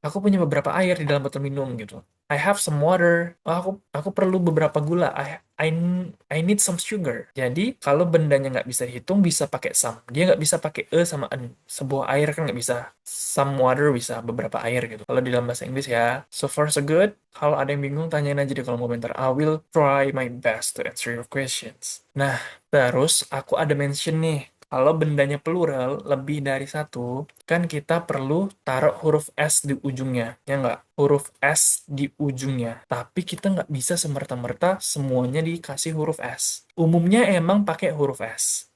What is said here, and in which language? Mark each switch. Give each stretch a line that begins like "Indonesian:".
Indonesian: Aku punya beberapa air di dalam botol minum gitu.
English: I have some water.
Indonesian: Oh, aku perlu beberapa gula.
English: I need some sugar.
Indonesian: Jadi kalau bendanya nggak bisa dihitung bisa pakai some. Dia nggak bisa pakai sama an. Sebuah air kan nggak bisa. Some water bisa beberapa air gitu. Kalau di dalam bahasa Inggris ya.
English: So far so good.
Indonesian: Kalau ada yang bingung tanyain aja di kolom komentar.
English: I will try my best to answer your questions.
Indonesian: Nah, terus aku ada mention nih. Kalau bendanya plural, lebih dari satu, kan kita perlu taruh huruf S di ujungnya. Ya nggak? Huruf S di ujungnya. Tapi kita nggak bisa semerta-merta semuanya dikasih huruf S. Umumnya emang pakai huruf S.